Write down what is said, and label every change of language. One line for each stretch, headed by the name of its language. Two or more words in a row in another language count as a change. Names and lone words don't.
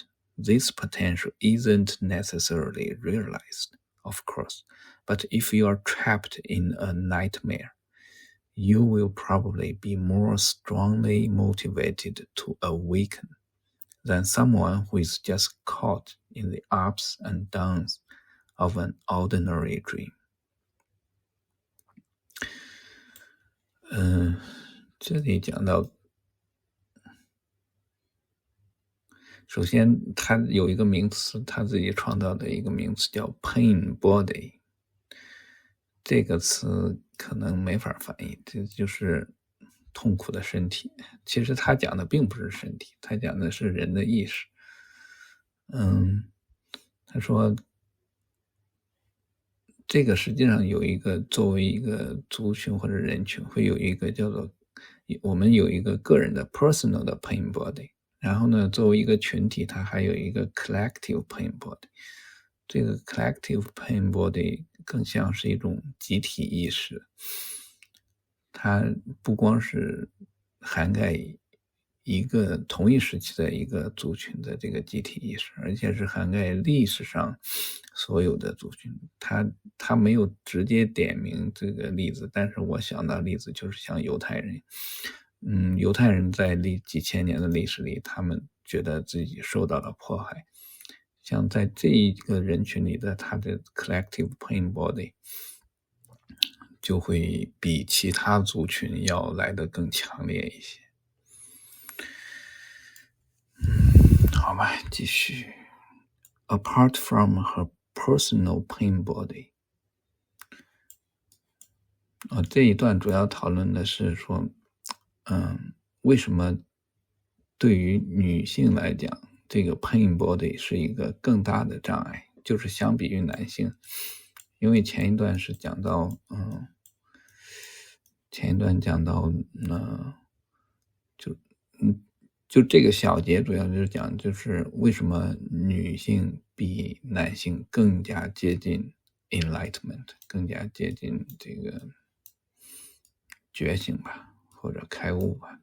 English: This potential isn't necessarily realized, of course, but if you are trapped in a nightmare, you will probably be more strongly motivated to awaken than someone who is just caught in the ups and downs of an ordinary dream.
Chinese: 这里讲到，首先他有一个名词，他自己创造的一个名词叫
English: pain body，
Chinese: 这个词可能没法翻译，这就是痛苦的身体。其实他讲的并不是身体，他讲的是人的意识。他说这个实际上有一个作为一个族群或者人群会有一个叫做我们有一个个人的 personal 的
English: pain body，
Chinese: 然后呢作为一个群体它还有一个
English: collective pain body。
Chinese: 这个
English: collective pain body
Chinese: 更像是一种集体意识，它不光是涵盖一个同一时期的一个族群的这个集体意识，而且是涵盖历史上所有的族群。他没有直接点名这个例子，但是我想到例子就是像犹太人。犹太人在几千年的历史里，他们觉得自己受到了迫害。像在这一个人群里的他的
English: collective pain body
Chinese: 就会比其他族群要来得更强烈一些。好吧，继续。
English: Apart from her personal pain body，
Chinese: 这一段主要讨论的是说，为什么对于女性来讲，这个
English: pain body
Chinese: 是一个更大的障碍，就是相比于男性。因为前一段是讲到，就这个小节主要就是讲，就是为什么女性比男性更加接近 enlightenment， 更加接近这个觉醒吧，或者开悟吧。